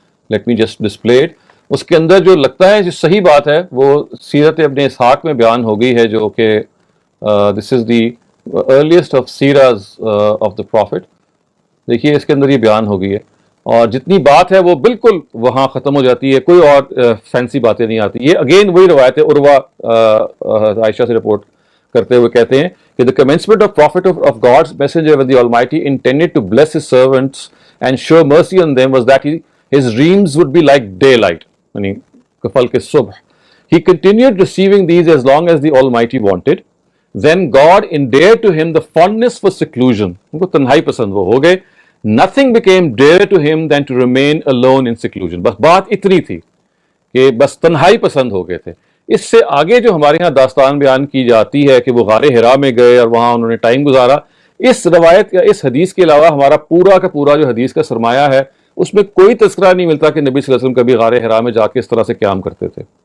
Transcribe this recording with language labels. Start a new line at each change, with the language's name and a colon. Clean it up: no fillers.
English: Let me just display it.
Urdu: اس کے اندر جو لگتا ہے جو صحیح بات ہے وہ سیرت ابن اسحاق میں بیان ہو گئی ہے، جو کہ
English: This is the earliest of seerahs of the prophet.
Urdu: دیکھیے اس کے اندر یہ بیان ہو گئی ہے، اور جتنی بات ہے وہ بالکل وہاں ختم ہو جاتی ہے، کوئی اور فینسی باتیں نہیں آتی. یہ اگین وہی روایت ہے، عروہ عائشہ سے رپورٹ کرتے ہوئے کہتے ہیں کہ
English: the commencement of prophet of God's messenger when the Almighty intended to bless his servants and show mercy on them was that his dreams would be like daylight,
Urdu: یعنی کفل کے صبح.
English: He continued receiving these as long as the Almighty wanted. Then God endeared to him the fondness for seclusion.
Urdu: ان کو تنہائی پسند وہ ہو گئے.
English: Nothing became dearer to him than to remain alone in seclusion.
Urdu: بس بات اتنی تھی کہ بس تنہائی پسند ہو گئے تھے. اس سے آگے جو ہمارے ہاں داستان بیان کی جاتی ہے کہ وہ غار حرا میں گئے اور وہاں انہوں نے ٹائم گزارا، اس روایت یا اس حدیث کے علاوہ ہمارا پورا کا پورا جو حدیث کا سرمایہ ہے اس میں کوئی تذکرہ نہیں ملتا کہ نبی صلی اللہ علیہ وسلم کبھی غار حرا میں جا کے اس طرح سے قیام کرتے تھے.